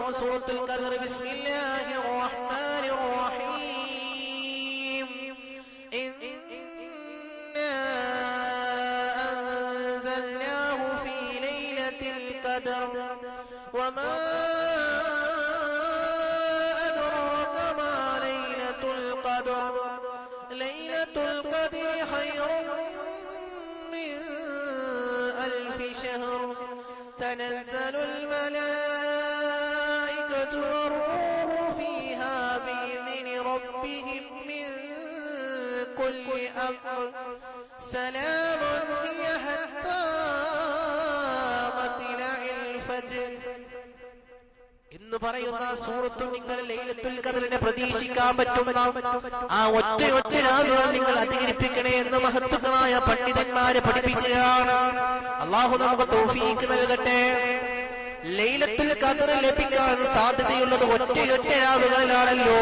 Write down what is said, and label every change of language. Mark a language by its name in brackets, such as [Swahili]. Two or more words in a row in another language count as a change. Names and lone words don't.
[Arabic] سورة القدر بسم الله الرحمن الرحيم إنا أنزلناه في ليلة القدر وما أدراك ما ليلة القدر ليلة القدر خير ألف شهر تنزل الملائكة والروح فيها بإذن ربهم من كل أمر سلام هي حتى مطلع الفجر [Malayalam] എന്ന് പറയുന്ന സൂറത്ത് നിങ്ങൾ ലൈലത്തുൽ ഖദറിനെ പ്രതീക്ഷിക്കാൻ പറ്റുന്ന ആ ഒറ്റ രാവുകൾ നിങ്ങൾ അധികരിപ്പിക്കണേ എന്ന് മഹത്തുക്കളായ പണ്ഡിതന്മാരെ പഠിപ്പിക്കുകയാണ്. അല്ലാഹു നമുക്ക് തൗഫീഖ് നൽകട്ടെ. ലൈലത്തുൽ ഖദർ ലഭിക്കാൻ സാധ്യതയുള്ളത് ഒറ്റ രാവുകളിലാണല്ലോ.